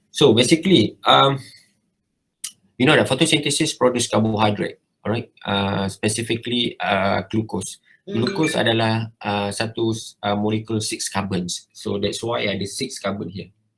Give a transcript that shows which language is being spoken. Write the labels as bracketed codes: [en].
[en] So basically, you know that photosynthesis produce carbohydrate. Alright. Specifically glucose. [id] Glucose adalah satu molekul 6 carbons. [en] So that's why [id] ada [en] 6 carbon here.